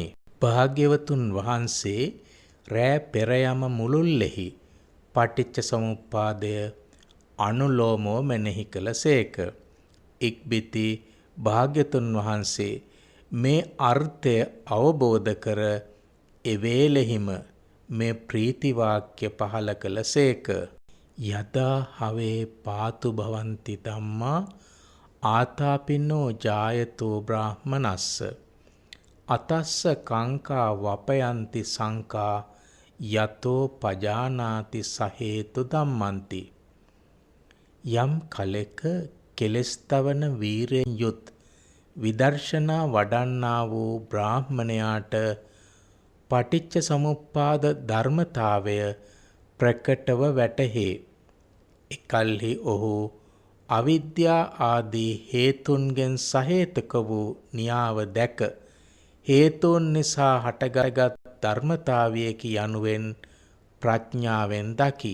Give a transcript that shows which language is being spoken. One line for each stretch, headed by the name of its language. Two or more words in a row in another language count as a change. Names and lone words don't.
Sinhala: භාග්‍යවතුන් වහන්සේ රෑ පෙර යම මුළුල්ලෙහි පටිච්ච සමුප්පාදය අනුලෝමව මෙනෙහි කළසේක. ඉක්බිති භාග්‍යතුන් වහන්සේ මේ අර්ථය අවබෝධ කර එවේලෙහිම මේ ප්‍රීති වාක්‍ය පහල කළසේක.
Pali: යදා හවේ පාතු භවಂತಿ ධම්මා ආතාපිනෝ ජායතෝ බ්‍රාහ්මනස්ස අතස්ස කංකා වපයන්ති සංකා යතෝ පජානාති සහේතු ධම්මන්ති.
Sinhala: යම් කලෙක කෙලෙස් තවන වීරයෙන් යුත් විදර්ශනා වඩන්නා වූ බ්‍රාහ්මණයාට පටිච්ච සමුප්පාද ධර්මතාවය ප්‍රකටව වැටහේ. එකල්හි ඔහු අවිද්‍යා ආදී හේතුන්ගෙන් සහේතුක වූ න්‍යාව දැක හේතුන් නිසා හටගත් ධර්මතාවයකි යනුවෙන් ප්‍රඥාවෙන් දකි.